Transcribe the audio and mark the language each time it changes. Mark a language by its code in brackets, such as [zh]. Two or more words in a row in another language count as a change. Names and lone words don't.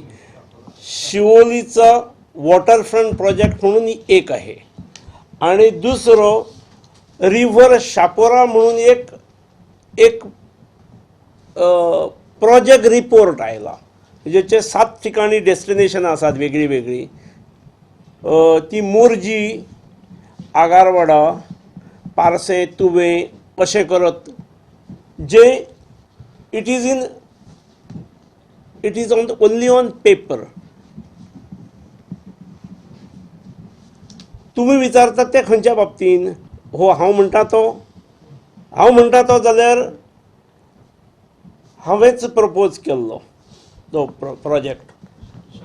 [kok] शिवोलीचा [en] waterfront project [kok] म्हणून एक आहे आणि दुसरं रिव्हर शहापोरा म्हणून एक [en] project report [kok] आयला, ज्याचे 7 ठिकाणी डेस्टिनेशन आसात वेगळी वेगळी। ती मोरजी, आगारवाडा, पारसे, तुवे अशें करत जे [en] it is only on paper. [kok] तुम्ही विचारतात ते खंयच्या बाबतीन? हो, हांव म्हणटा तो जाल्यार हांवेंच प्रपोज केल्लो तो प्रोजेक्ट।